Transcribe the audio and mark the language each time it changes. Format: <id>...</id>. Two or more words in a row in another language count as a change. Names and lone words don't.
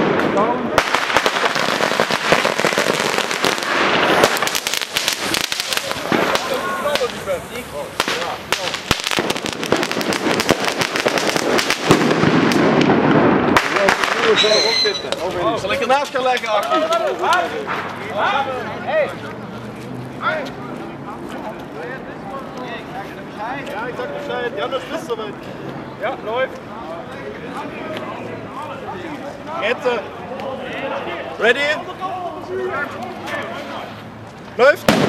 <nl>Zal ik ernaast gaan leggen, Achie?</nl> <de>Ja, ik sag Bescheid. Ja, das ist soweit. Ja, läuft. Jetzt. Ready? Läuft.</de>